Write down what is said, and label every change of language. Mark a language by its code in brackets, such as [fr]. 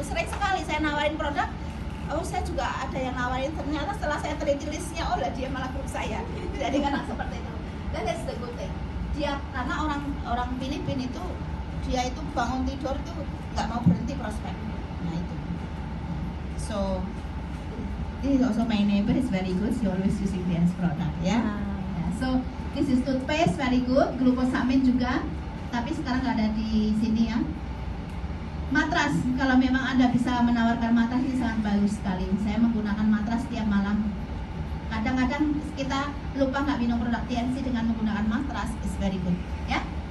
[id] Sering sekali saya nawarin produk. Oh saya juga ada yang nawarin. Ternyata setelah saya teliti listnya, oh lah dia malah grup saya. Jadi kadang seperti itu. [en] That is the good thing. [id] Dia karena orang Filipina itu dia itu bangun tidur itu nggak mau berhenti prospek. Nah itu. [en] So this is also my neighbor is very good. She always using this product, ya. Yeah? So this is toothpaste very good. [id] Glucosamine juga. Tapi sekarang nggak ada di sini ya. Matras, kalau memang Anda bisa menawarkan matras ini sangat bagus sekali. Saya menggunakan matras tiap malam. Kadang-kadang kita lupa nggak minum produk TNC dengan menggunakan matras, [en] is very good, [id] ya.